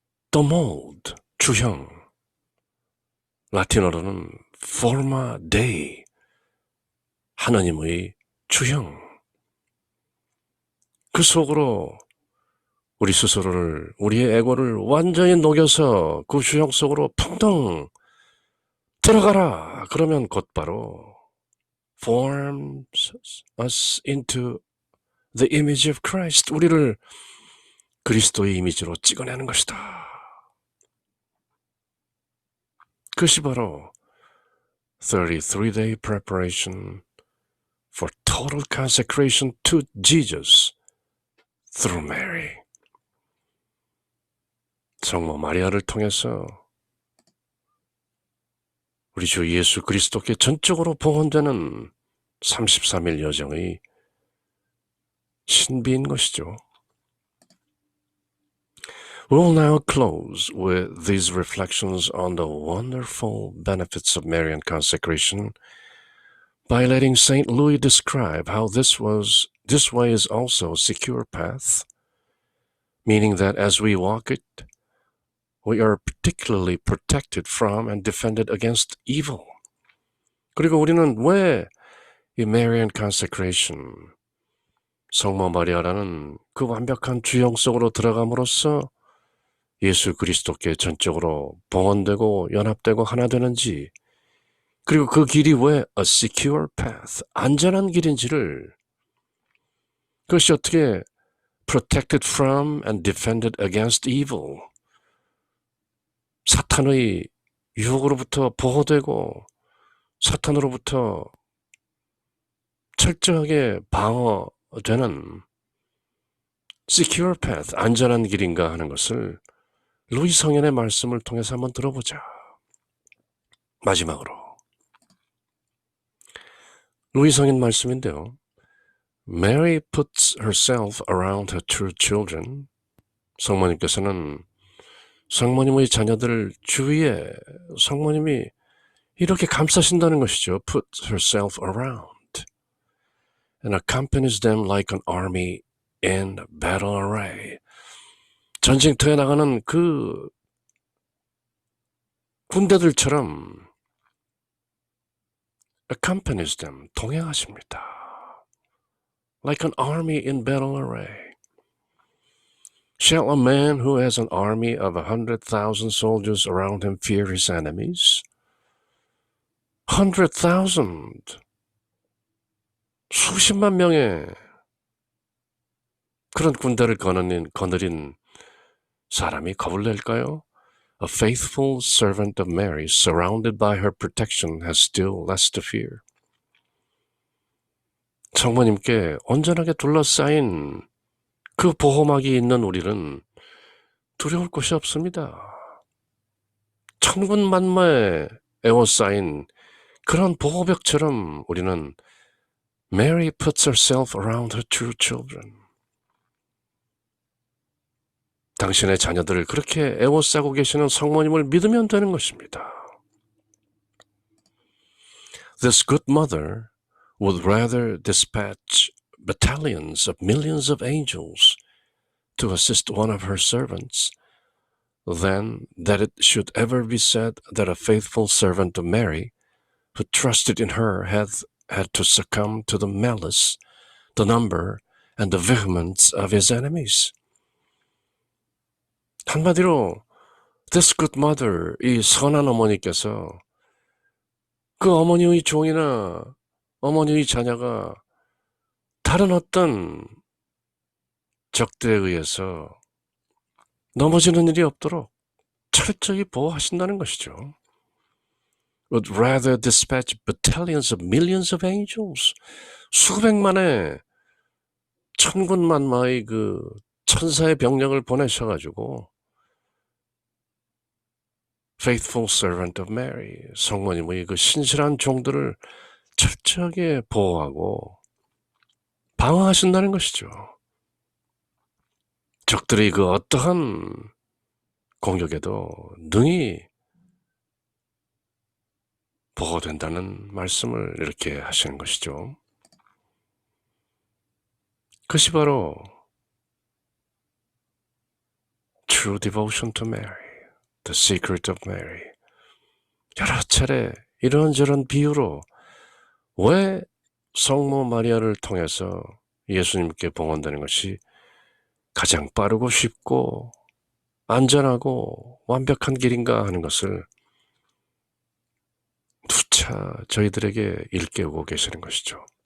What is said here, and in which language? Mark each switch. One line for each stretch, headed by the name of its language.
English: The Mold,
Korean: 주형 라틴어로는
Latin: Forma Dei,
Korean: 하나님의 주형 그 속으로 우리 스스로를 우리의 에고를 완전히 녹여서 그 주형 속으로 풍덩 들어가라. 그러면 곧바로
English: forms us into the image of Christ.
Korean: 우리를 그리스도의 이미지로 찍어내는 것이다. 그것이 바로
English: 33-day preparation for total consecration to Jesus through Mary.
Korean: 성모 마리아를 통해서 우리 주 예수 그리스도께 전적으로 봉헌되는 33일 여정의 신비인 것이죠.
English: We'll now close with these reflections on the wonderful benefits of Marian consecration by letting St. Louis describe how this way is also a secure path, meaning that as we walk it, we are particularly protected from and defended against evil.
Korean: 그리고 우리는 왜 이
English: Marian consecration,
Korean: 성모 마리아라는 그 완벽한 주형 속으로 들어감으로써 예수 그리스도께 전적으로 봉헌되고 연합되고 하나 되는지, 그리고 그 길이 왜
English: a secure path,
Korean: 안전한 길인지를, 그것이 어떻게
English: protected from and defended against evil,
Korean: 사탄의 유혹으로부터 보호되고 사탄으로부터 철저하게 방어되는
English: secure path,
Korean: 안전한 길인가 하는 것을 루이 성인의 말씀을 통해서 한번 들어보자. 마지막으로 루이 성인 말씀인데요.
English: Mary puts herself around her true children.
Korean: 성모님께서는 성모님의 자녀들 주위에 성모님이 이렇게 감싸신다는 것이죠.
English: Put herself around and accompanies them like an army in battle array.
Korean: 전쟁터에 나가는 그 군대들처럼
English: accompanies them,
Korean: 동행하십니다.
English: Like an army in battle array. Shall a man who has an army of 100,000 soldiers around him fear his enemies? 100,000.
Korean: 수십만 명의 그런 군대를 거느린 사람이 겁을 낼까요?
English: A faithful servant of Mary, surrounded by her protection, has still less to fear.
Korean: 성모님께 온전하게 둘러싸인 그 보호막이 있는 우리는 두려울 것이 없습니다. 천군만마에 에워싸인 그런 보호벽처럼 우리는
English: Mary puts herself around her true children.
Korean: 당신의 자녀들을 그렇게 에워싸고 계시는 성모님을 믿으면 되는 것입니다.
English: This good mother would rather dispatch battalions of millions of angels to assist one of her servants than that it should ever be said that a faithful servant of Mary who trusted in her had to succumb to the malice, the number, and the vehemence of his enemies.
Korean: 한마디로
English: this good mother,
Korean: 이 선한 어머니께서 그 어머니의 종이나 어머니의 자녀가 다른 어떤 적들에 의해서 넘어지는 일이 없도록 철저히 보호하신다는 것이죠.
English: Would rather dispatch battalions of millions of angels.
Korean: 수백만의 천군만마의 그 천사의 병력을 보내셔가지고
English: faithful servant of Mary,
Korean: 성모님의 그 신실한 종들을 철저하게 보호하고 방어하신다는 것이죠. 적들의 그 어떠한 공격에도 능히 보호된다는 말씀을 이렇게 하시는 것이죠. 그것이 바로
English: true devotion to Mary, the secret of Mary.
Korean: 여러 차례 이런저런 비유로 왜 성모 마리아를 통해서 예수님께 봉헌되는 것이 가장 빠르고 쉽고 안전하고 완벽한 길인가 하는 것을 누차 저희들에게 일깨우고 계시는 것이죠.